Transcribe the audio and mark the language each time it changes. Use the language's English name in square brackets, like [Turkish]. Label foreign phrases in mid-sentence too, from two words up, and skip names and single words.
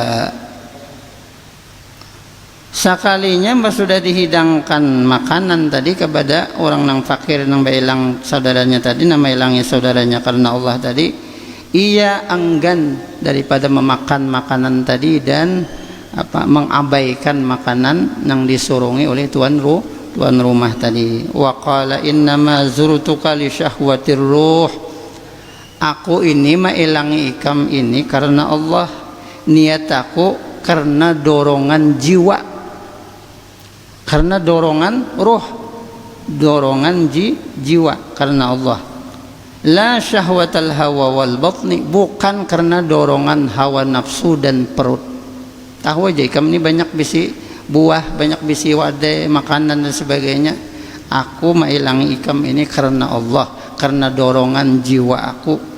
[Banjar] Sekalinya sudah dihidangkan makanan tadi kepada orang nang fakir nang bailang saudaranya tadi, nama ilangnya saudaranya karena Allah tadi, ia enggan daripada memakan makanan tadi dan mengabaikan makanan nang disurungi oleh tuan rumah tadi. [Arabic] وقال إنما زرتك لشهوة الروح. [Banjar] Aku ini mailangi ikam ini karena Allah, niat aku karena dorongan jiwa, karena dorongan ruh, dorongan jiwa karena Allah. [Arabic] لا شهوة الهوى والبطن, [Banjar] bukan karena dorongan hawa nafsu dan perut. Tahu aja ikam ini banyak bisi buah, banyak bisi wadai, makanan dan sebagainya. Aku mailangi ikam ini karena Allah, karena dorongan jiwa aku.